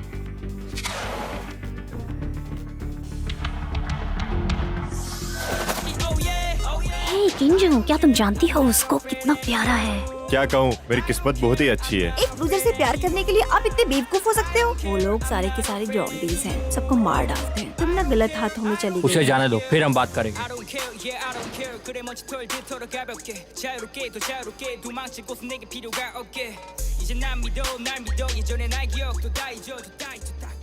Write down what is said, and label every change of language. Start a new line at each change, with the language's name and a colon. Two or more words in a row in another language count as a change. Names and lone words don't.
Hindi: हे किंजू, क्या तुम जानती हो उसको कितना प्यारा है? क्या कहूँ, मेरी किस्मत बहुत ही अच्छी है। एक दूसरे से प्यार करने के लिए आप इतने बेवकूफ हो सकते हो? वो लोग सारे के सारे जॉम्बीज हैं, सबको मार डालते हैं। तुम ना गलत हाथों में चली उसे गई। जाने दो, फिर हम बात करेंगे।
Korean: 이제 난 믿어 날 믿어 예전의 날 기억도 다 잊어도 다 잊어도